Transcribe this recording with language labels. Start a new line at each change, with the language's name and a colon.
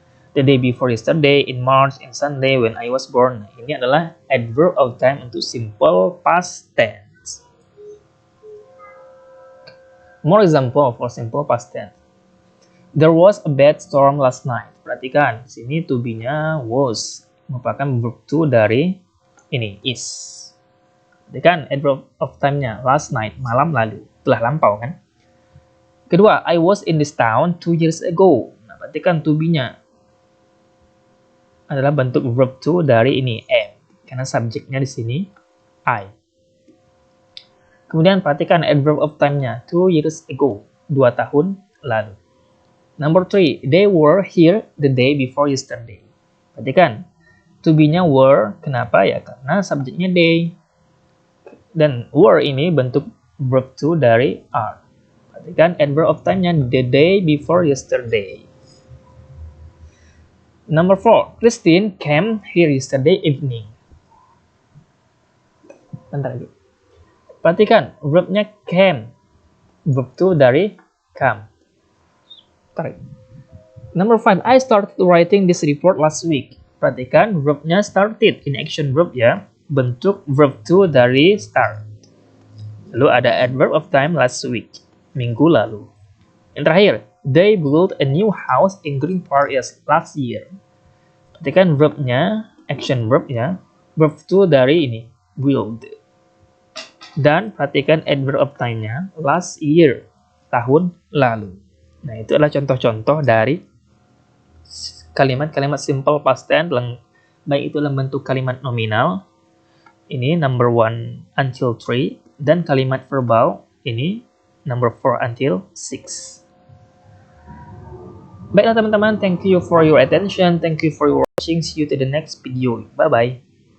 English: The day before yesterday, in March, in Sunday, when I was born.
Indonesian: Nah, ini adalah adverb of time untuk simple past tense.
English: More example for simple past tense. There was a bad storm last night.
Indonesian: Perhatikan, di sini to be-nya was, merupakan verb to dari ini, is. Perhatikan adverb of time-nya,
English: last night,
Indonesian: malam lalu, telah lampau kan. Kedua,
English: I was in this town 2 years ago.
Indonesian: Nah, perhatikan to be-nya adalah bentuk verb to dari ini, am, karena subjeknya di sini, I. Kemudian perhatikan adverb of time-nya,
English: 2 years ago,
Indonesian: 2 tahun lalu.
English: Number 3, they were here the day before yesterday.
Indonesian: Perhatikan, to be-nya were, kenapa ya? Karena subjeknya they. Dan were ini bentuk verb to dari are. Perhatikan
English: adverb of time-nya, the day before yesterday. Number 4, Christine came here yesterday evening.
Indonesian: Bentar lagi. Perhatikan, verb-nya came. Verb to dari come. Tarik.
English: Number 5, I started writing this report last week.
Indonesian: Perhatikan, verb-nya started.
English: In action verb
Indonesian: ya. Bentuk verb to dari start. Lalu ada
English: adverb of time last week.
Indonesian: Minggu lalu. Yang terakhir,
English: they built a new house in Green Park last year.
Indonesian: Perhatikan verb-nya, action verb-nya, verb to dari ini, build. Dan perhatikan adverb of time-nya,
English: last year,
Indonesian: tahun lalu. Nah, itu adalah contoh-contoh dari kalimat-kalimat simple past tense, baik itu dalam bentuk kalimat nominal, ini
English: number 1 until 3,
Indonesian: dan kalimat verbal, ini
English: number 4 until 6.
Indonesian: Baiklah teman-teman,
English: thank you for your attention, thank you for your watching, see you to the next video, bye-bye.